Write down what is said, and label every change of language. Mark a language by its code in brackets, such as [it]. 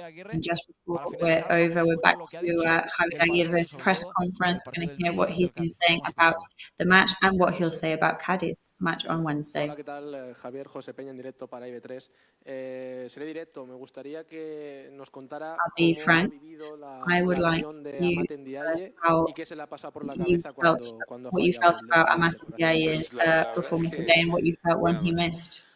[en] And just before we're over, we're back to Javier Aguirre's press conference. We're going to hear what he's been saying about the match and what he'll say about Cádiz match on Wednesday. [es] Hola, ¿qué tal? Javier, José Peña en directo para IB3. Seré directo. Me gustaría que nos contara cómo ha vivido la relación de MATCHDAY y qué se le ha pasado por la cabeza cuando [en] what you felt about MATCHDAY's performance today and what you felt when he missed.